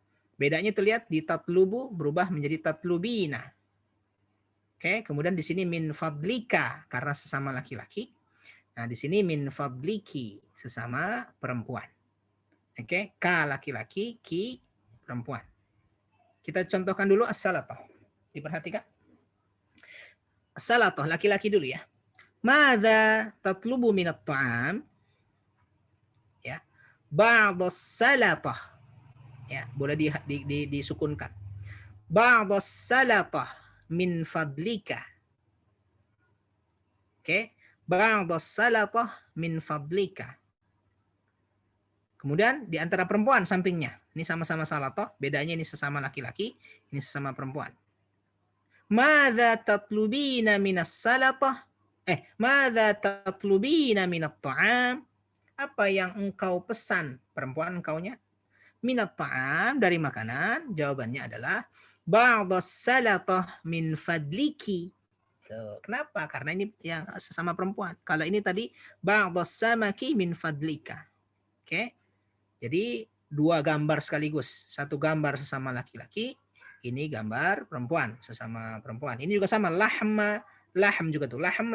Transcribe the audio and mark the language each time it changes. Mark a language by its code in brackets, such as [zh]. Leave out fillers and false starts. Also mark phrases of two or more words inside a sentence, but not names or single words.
[id] Bedanya tuh lihat di tatlubu berubah menjadi tatlubina. Oke, kemudian di sini [ar] min fadlika [id] karena sesama laki-laki. Nah, di sini [ar] min fadliki [id] sesama perempuan. Oke, ka laki-laki, ki perempuan. Kita contohkan dulu as-salatoh. Diperhatikan. As-salatoh, laki-laki dulu ya. [ar] Madza tatlubu minat ta'am? Ya. Ba'dhas salatoh. [id] Ya, boleh disukunkan. [ar] Ba'dhas salatoh min fadlika. Oke. Ba'dhas salatoh min fadlika. [id] Kemudian di antara perempuan sampingnya. Ini sama-sama salatoh, bedanya ini sesama laki-laki, ini sesama perempuan. [ar] Madza tatlubina minas salatoh? Madza tatlubina minat ta'am? [id] apa yang engkau pesan? Perempuan engkaunya. [ar] Minat ta'am, [id] dari makanan. Jawabannya adalah [ar] ba'das salatah min fadliki. [id] Tuh. Kenapa? Karena ini yang sesama perempuan. Kalau ini tadi [ar] ba'das samaki min fadlika. [id] Oke. Jadi dua gambar sekaligus. Satu gambar sesama laki-laki, ini gambar perempuan sesama perempuan. Ini juga sama, lahm juga tuh, lahm.